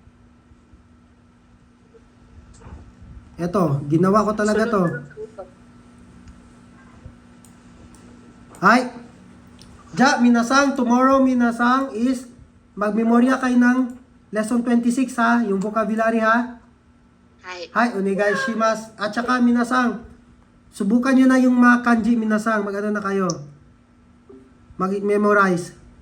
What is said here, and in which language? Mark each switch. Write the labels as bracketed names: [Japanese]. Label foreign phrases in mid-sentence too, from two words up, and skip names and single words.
[Filipino] Ito, ginawa ko talaga to. Hi. Ja, minasang, tomorrow minasang is magmemorya kayo ng lesson 26 ha, yung vocabulary ha. [Japanese] Hi, お願いします. [Filipino] At saka minasang, subukan nyo na yung mga kanji minasang. Mag-ano na kayo? Mag-memorize.